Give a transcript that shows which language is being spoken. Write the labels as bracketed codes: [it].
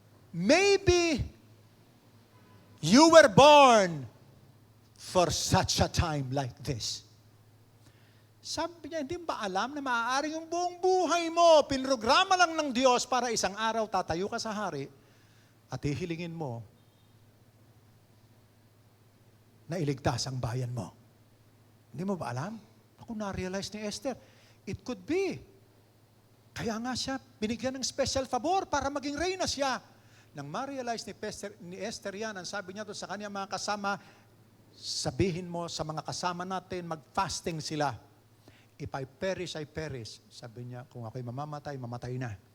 [en] Maybe you were born for such a time like this. [tl] Sabi niya, hindi mo ba alam na maaari yung buong buhay mo, pinrograma lang ng Diyos para isang araw tatayo ka sa hari at hihilingin mo na iligtas ang bayan mo. Hindi mo ba alam? Ako na-realize ni Esther, [en] it could be. [tl] Kaya nga siya, binigyan ng special favor para maging reyna siya. Nang ma-realize ni Esther yan, ang sabi niya doon sa kanya mga kasama, sabihin mo sa mga kasama natin, mag-fasting sila. [en] If I perish, I perish. [tl] Sabi niya, kung ako'y mamamatay, mamatay na.